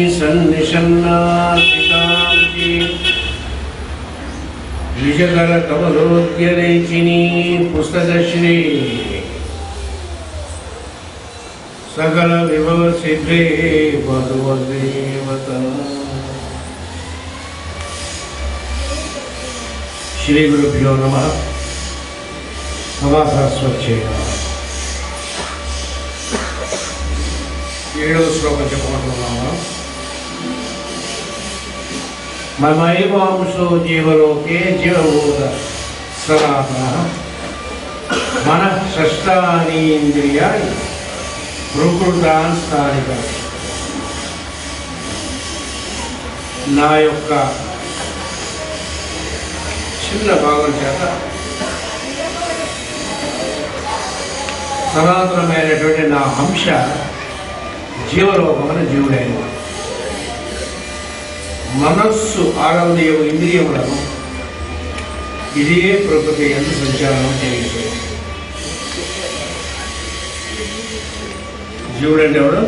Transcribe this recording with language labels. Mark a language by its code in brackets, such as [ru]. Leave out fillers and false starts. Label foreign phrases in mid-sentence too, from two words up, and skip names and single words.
[sa] सन्निषन्नासिकाङ्गी द्विजकरकमलोद्यरेचिनी पुस्तकश्री सकल विभव सिद्धे मधुवदेवता। श्री गुरुभ्यो नमः। [te] नमः ఏడవ శ్లోకం చెప్పుకుంటున్నాము. [sa] మమైవాంశో జీవలోకే జీవభూత సనాతనః మనః షష్టాని ఇంద్రియాణి ప్రకృతాన్ స్థానికాని. [te] నా యొక్క చిన్న భాగం చేత సనాతనమైనటువంటి నా అంశ జీవలోకమైన జీవుడైన మనస్సు ఆనంద ఇంద్రియములను ఇదే ప్రకృతి ఎందు సంచారం చేయించే జీవుడు అంటే ఎవడు?